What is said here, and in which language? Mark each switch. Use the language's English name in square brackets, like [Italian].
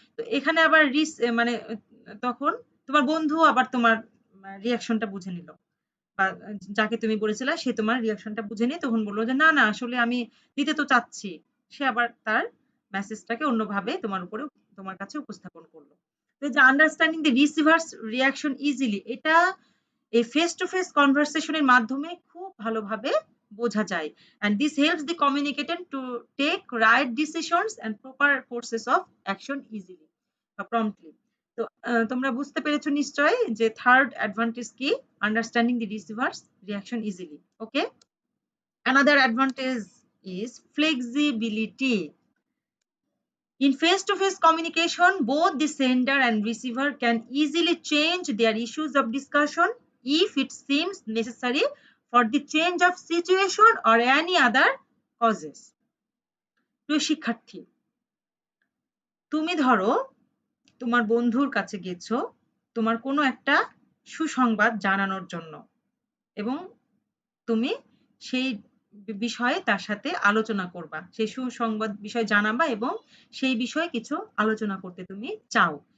[Bangla] তো এখানে আবার মানে তখন তোমার বন্ধু আবার তোমার রিয়াকশনটা বুঝে নিল, বা যাকে তুমি বলেছিলে সে তোমার রিয়াকশনটা বুঝে নিয়ে তখন বললো যে না না আসলে আমি দিতে তো চাচ্ছি। সে আবার তার মেসেজটাকে অন্যভাবে তোমার উপরে তোমার কাছে উপস্থাপন করলো। তো যে [English] understanding the receiver's reaction easily, [Bangla] এটা এই ফেস টু ফেস কনভারসেশনের মাধ্যমে খুব ভালোভাবে বোঝা যায়। [English] and this helps the communicator to take right decisions and proper courses of action easily বা promptly. [Bangla] তো তোমরা বুঝতে পেরেছো নিশ্চয়ই যে থার্ড অ্যাডভান্টেজ কি, [English] Understanding the receiver's reaction easily. Okay, another advantage is flexibility. In face-to-face communication, both the sender and receiver can easily change their issues of discussion if it seems necessary for the change of situation or any other causes. [Bangla] প্রিয় শিক্ষার্থী, তুমি ধরো তোমার বন্ধুর কাছে গেছো তোমার কোনো একটা সুসংবাদ জানানোর জন্য, এবং তুমি সেই বিষয়ে তার সাথে আলোচনা করবা, সেই সুসংবাদ বিষয় জানাবা এবং সেই বিষয়ে কিছু আলোচনা করতে তুমি চাও।